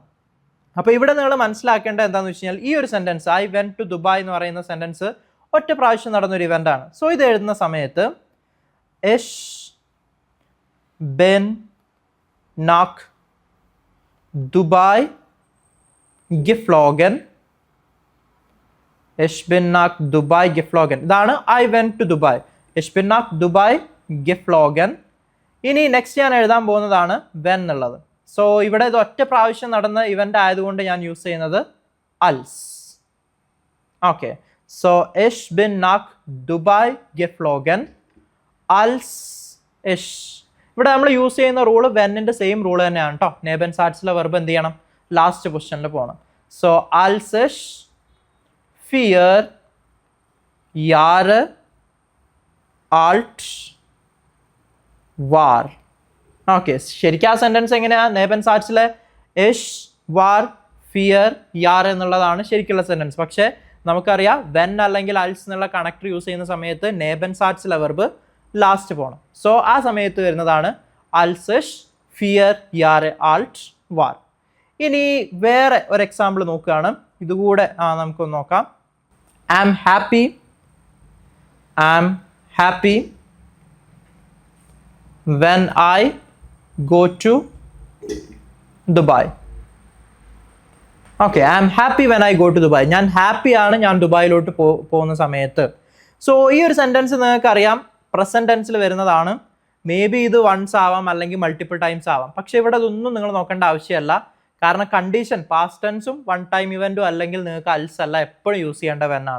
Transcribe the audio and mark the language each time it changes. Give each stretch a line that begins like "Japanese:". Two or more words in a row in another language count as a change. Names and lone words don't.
Malayalam: അപ്പോൾ ഇവിടെ നിങ്ങൾ മനസ്സിലാക്കേണ്ടത് എന്താണെന്ന് വെച്ച് കഴിഞ്ഞാൽ, ഈ ഒരു സെൻറ്റൻസ്
English: I went to Dubai
Malayalam: എന്ന് പറയുന്ന സെൻറ്റൻസ് ഒറ്റ പ്രാവശ്യം നടന്നൊരു ഇവൻ്റ് ആണ്. സോ ഇത് എഴുതുന്ന സമയത്ത്
German: Ich bin nach Dubai geflogen. Ich bin nach Dubai geflogen.
Malayalam: ഇതാണ്
English: I went to Dubai.
German: Ich bin nach Dubai geflogen.
Malayalam: ഇനി നെക്സ്റ്റ് ഞാൻ എഴുതാൻ പോകുന്നതാണ് വെൻ എന്നുള്ളത്. സോ ഇവിടെ ഇത് ഒറ്റ പ്രാവശ്യം നടന്ന ഇവൻ്റ് ആയതുകൊണ്ട് ഞാൻ യൂസ് ചെയ്യുന്നത് അൽസ്. ഓക്കെ, സോ
German: ich bin nach Dubai geflogen als ich.
Malayalam: ഇവിടെ നമ്മൾ യൂസ് ചെയ്യുന്ന റൂള് വെന്നിൻ്റെ
English: same rule
Malayalam: തന്നെയാണ് കേട്ടോ. നേബൻ സാറ്റ്സിലെ വെർബ് എന്ത് ചെയ്യണം,
English: last position
Malayalam: പോകണം.
German: സോ als ich 4 Jahre alt war.
Malayalam: ഓക്കെ, ശരിക്കും ആ സെൻറ്റൻസ് എങ്ങനെയാണ്? നേബൻസാറ്റ്സിലെ
German: ich war vier Jahr
Malayalam: എന്നുള്ളതാണ് ശരിക്കുള്ള സെൻറ്റൻസ്. പക്ഷേ നമുക്കറിയാം വെൻ അല്ലെങ്കിൽ അൽസ് എന്നുള്ള കണക്ടർ യൂസ് ചെയ്യുന്ന സമയത്ത് നേബൻസാറ്റ്സിലെ വെർബ് ലാസ്റ്റ് പോകണം. സോ ആ സമയത്ത് വരുന്നതാണ്
German: als ich vier Jahr alt war.
Malayalam: ഇനി വേറെ ഒരു എക്സാമ്പിൾ നോക്കുകയാണ്, ഇതുകൂടെ നമുക്കൊന്ന് നോക്കാം.
English: I am happy when I go to Dubai. ഓക്കെ, I am happy when I go to Dubai.
Malayalam: ഞാൻ ഹാപ്പിയാണ് ഞാൻ ദുബായിലോട്ട് പോകുന്ന സമയത്ത്. സോ ഈ ഒരു സെൻറ്റൻസ് നിങ്ങൾക്ക് അറിയാം
English: present tense
Malayalam: വരുന്നതാണ്.
English: may be
Malayalam: ഇത് വൺസ് ആവാം അല്ലെങ്കിൽ
English: multiple times
Malayalam: ആവാം. പക്ഷേ ഇവിടെ അതൊന്നും നിങ്ങൾ നോക്കേണ്ട ആവശ്യമല്ല. കാരണം
English: condition past tense one time event
Malayalam: അല്ലെങ്കിൽ നിങ്ങൾക്ക് അൽസ് അല്ല എപ്പോഴും യൂസ് ചെയ്യേണ്ട വെന്നാണ്.